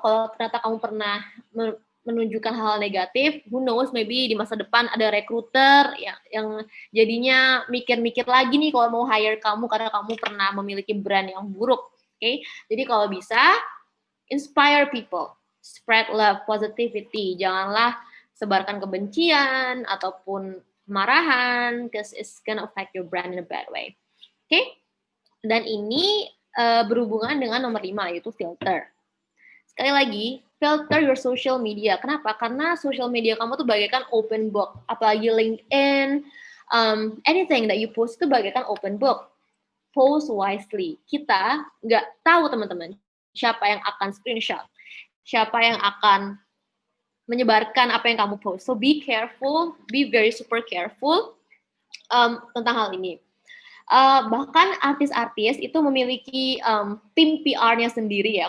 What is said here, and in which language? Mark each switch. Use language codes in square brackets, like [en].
[id] Kalau ternyata kamu pernah menunjukkan hal negatif, [en] who knows, maybe [id] di masa depan ada recruiter yang jadinya mikir-mikir lagi nih kalau mau hire kamu karena kamu pernah memiliki brand yang buruk. [en] Okay? [id] Jadi kalau bisa, [en] inspire people. Spread love, positivity. [id] Janganlah sebarkan kebencian ataupun kemarahan, [en] because it's gonna affect your brand in a bad way. Okay? [id] Dan ini berhubungan dengan nomor 5, yaitu filter. Sekali lagi, [en] filter your social media. [id] Kenapa? Karena social media kamu tuh bagaikan open book. Apalagi [en] LinkedIn, anything that you post [id] itu bagaikan [en] open book. Post wisely. [id] Kita nggak tahu, teman-teman, siapa yang akan screenshot, siapa yang akan menyebarkan apa yang kamu post. [en] So be careful, be very super careful [id] tentang hal ini. Bahkan artis-artis itu memiliki tim PR-nya sendiri ya.